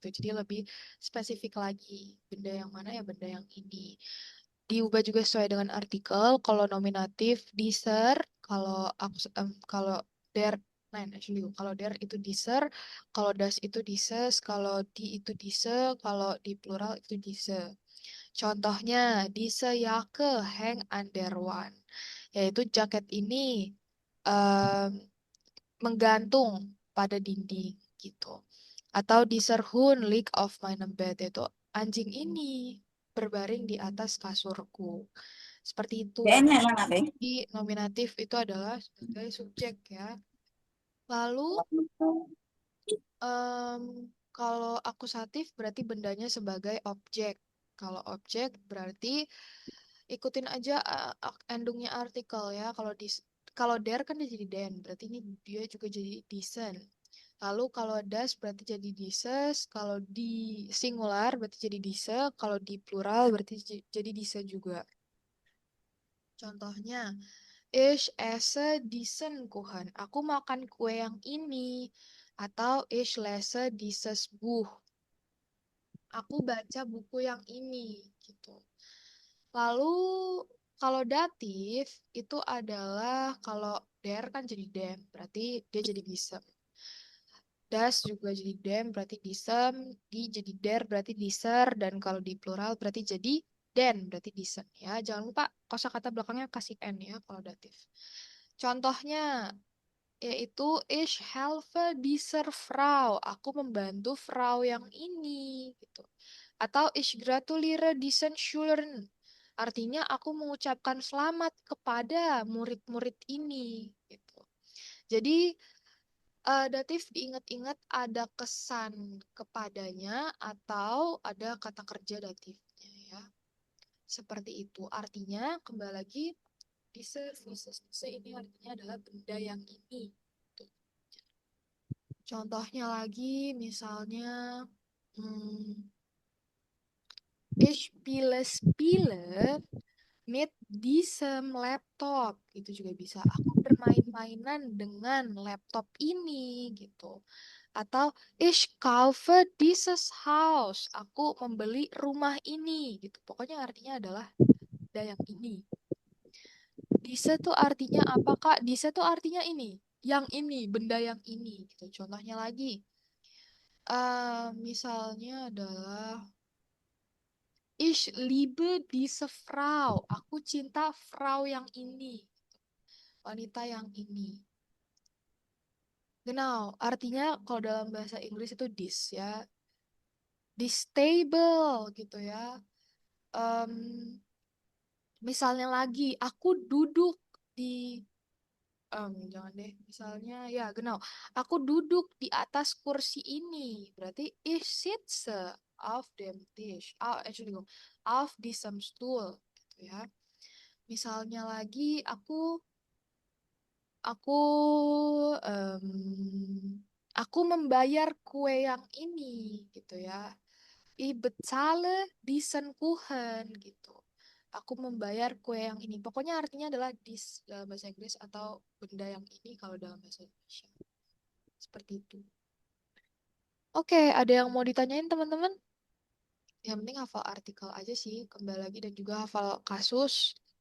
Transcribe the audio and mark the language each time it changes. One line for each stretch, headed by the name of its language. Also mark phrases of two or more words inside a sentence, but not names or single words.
Indonesian: Jadi lebih spesifik lagi. Benda yang mana ya benda yang ini. Diubah juga sesuai dengan artikel. Kalau nominatif dieser, kalau der, lain actually. Kalau der itu dieser, kalau das itu dieses, kalau di itu diese, kalau di plural itu diese.
German: Contohnya, diese Jacke hang an der Wand,
Indonesian: yaitu jaket ini em, menggantung pada dinding gitu.
German: Atau dieser Hund liegt auf meinem Bett,
Indonesian: yaitu anjing ini berbaring di atas kasurku. Seperti itu. Kayaknya emang apa ya? Jadi nominatif itu adalah sebagai subjek ya. Lalu em, kalau akusatif berarti bendanya sebagai objek. Kalau objek berarti ikutin aja endingnya artikel ya. Kalau der kan dia jadi den, berarti ini dia juga jadi disen. Lalu kalau das berarti jadi dieses, kalau di singular berarti jadi dise, kalau di plural berarti jadi dise juga. Contohnya,
German: ich esse diesen Kuchen.
Indonesian: Aku makan kue yang ini.
German: Atau ich lese dieses Buch.
Indonesian: Aku baca buku yang ini gitu. Lalu kalau datif itu adalah kalau der kan jadi dem, berarti dia jadi bisa. Das juga jadi dem, berarti disem. Di jadi der, berarti diser. Dan kalau di plural berarti jadi den, berarti disen. Ya, jangan lupa kosakata belakangnya kasih n ya kalau datif. Contohnya yaitu
German: ich helfe dieser Frau.
Indonesian: Aku membantu Frau yang ini gitu.
German: Atau ich gratuliere diesen Schülern.
Indonesian: Artinya aku mengucapkan selamat kepada murid-murid ini gitu. Jadi datif diingat-ingat ada kesan kepadanya atau ada kata kerja datifnya ya. Seperti itu. Artinya kembali lagi diese ini artinya adalah benda yang ini. Tuh. Contohnya lagi misalnya hmm,
German: ich spiele mit diesem
Indonesian: laptop itu juga bisa. Aku bermain-mainan dengan laptop ini gitu.
German: Atau ich kaufe dieses Haus.
Indonesian: Aku membeli rumah ini gitu. Pokoknya artinya adalah benda yang ini. Diese tuh artinya apa Kak? Diese tuh artinya ini. Yang ini, benda yang ini gitu. Contohnya lagi. Misalnya adalah
German: Ich liebe diese Frau.
Indonesian: Aku cinta Frau yang ini. Wanita yang ini. Genau, artinya kalau dalam bahasa Inggris itu this ya.
English: This table
Indonesian: gitu ya. Em, misalnya lagi, aku duduk di jangan deh. Misalnya ya, genau. Aku duduk di atas kursi ini.
German: Berarti ich sitze auf dem Tisch. Actually, auf diesem Stuhl gitu ya.
Indonesian: Misalnya lagi, aku aku membayar kue yang ini gitu ya.
German: Ich bezahle diesen Kuchen gitu.
Indonesian: Aku membayar kue yang ini. Pokoknya artinya adalah dis dalam bahasa Inggris atau benda yang ini kalau dalam bahasa Indonesia. Seperti itu. Oke, ada yang mau ditanyain teman-teman? Yang penting hafal artikel aja sih, kembali lagi dan juga hafal kasus.